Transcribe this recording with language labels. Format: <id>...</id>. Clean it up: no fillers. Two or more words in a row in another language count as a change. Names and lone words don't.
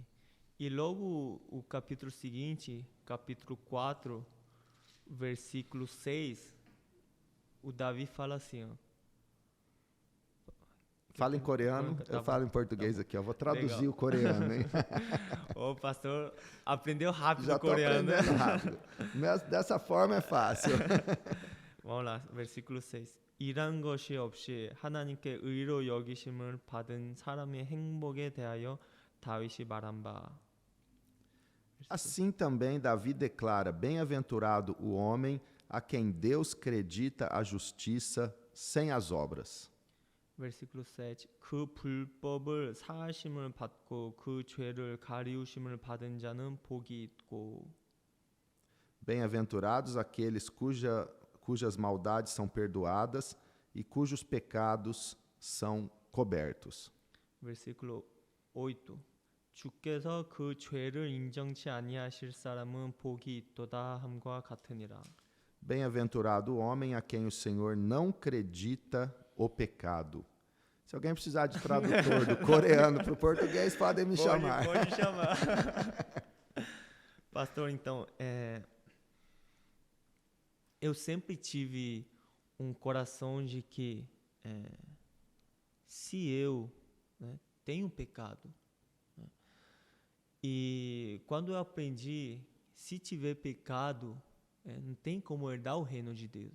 <pt>E logo o capítulo seguinte, capítulo 4, versículo 6, o Davi fala assim, ó. Fala em coreano, eu falo em português aqui, eu vou traduzir Legal. o coreano, hein? O pastor aprendeu rápido Já o coreano. aprendendo rápido. Dessa forma é fácil. Vamos lá, versículo 6.</pt> <ko>이란 것이 없이 하나님께 의로 여기심을 받은 사람의 행복에 대하여 다윗이 말한 바.</ko> <pt>Assim também Davi declara: bem-aventurado o homem a quem Deus credita a justiça sem as obras. versículo 7.</pt> <ko>그 불법을 사하심을 받고 그 죄를 가리우심을 받은 자는 복이 있고.</ko> <pt>Bem-aventurados aqueles cujas maldades são perdoadas e cujos pecados são cobertos. versículo 8.</pt> <ko>주께서 그 죄를 인정치 아니하실 사람은 복이 있도다 함과 같으니라.</ko> <pt>Bem-aventurado o homem a quem o Senhor não acredita o pecado. Se alguém precisar de tradutor do coreano para o português, podem me chamar. Pode chamar. Pastor, então, eu sempre tive um coração de que se eu tenho pecado, e quando eu aprendi, se tiver pecado, não tem como herdar o reino de Deus.</pt>